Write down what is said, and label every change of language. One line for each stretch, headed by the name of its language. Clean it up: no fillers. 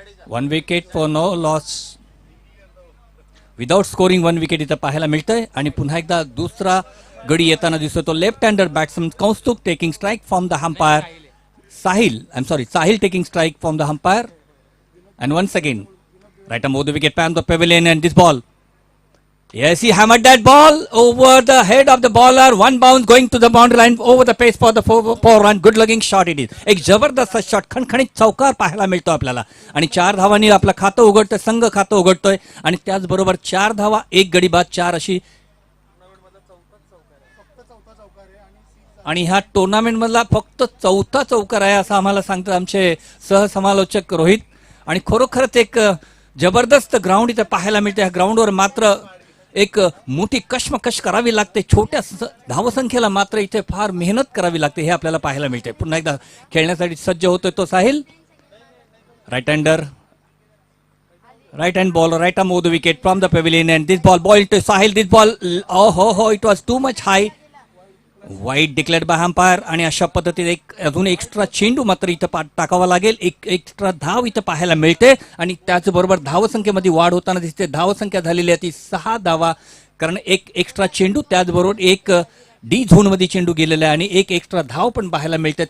English: 1 wicket for no loss without scoring 1 wicket इथं पाहायला मिळतंय आणि पुन्हा एकदा दुसरा गडी येताना दिसतो तो left hander batsman Kaustubh taking strike from the umpire Sahil taking strike from the umpire and once again right on the wicket pan the pavilion and this ball, yes he hammered that ball over the head of the bowler. One bounce going to the boundary line over the pace for the 4 run. good looking shot it is.
Marathi: एक जबरदस्त shot खणखणीत चौकार पाहायला मिळतो आपल्याला आणि 4 धावांनी आपलं खातं उघडतोय संघ खातं उघडतोय आणि त्याचबरोबर 4 धावा 1 गडी बाद 4 अशी आणि ह्या टुर्नामेंट मधला फक्त 4था चौकार आहे असं आम्हाला सांगतात आमचे सहसमालोचक रोहित. आणि खरोखरच एक जबरदस्त ग्राउंड इथे पाहायला मिळते. ह्या ग्राउंडवर मात्र एक मोठी कश्मकश करावी लागते. छोट्या धावसंख्येला मात्र इथे फार मेहनत करावी लागते हे आपल्याला पाहायला मिळते. पुन्हा एकदा खेळण्यासाठी सज्ज होतोय तो Sahil.
English: Right hander right hand ball right arm over the wicket from the pavilion and this ball to Sahil. This ball oh it was too much high. Wide declared by umpire
Marathi: आणि अशा पद्धतीने एक अजून एक्स्ट्रा चेंडू मात्र इथं टाकावा लागेल. एक एक्स्ट्रा धाव इथं पाहायला मिळते आणि त्याचबरोबर धावसंख्येमध्ये वाढ होताना दिसते. धावसंख्या झालेली आहे ती 6 धावा कारण एक एक्स्ट्रा चेंडू त्याचबरोबर एक डी झोन मध्ये चेंडू गेलेला आहे आणि एक एक्स्ट्रा धाव पण पाहायला मिळते.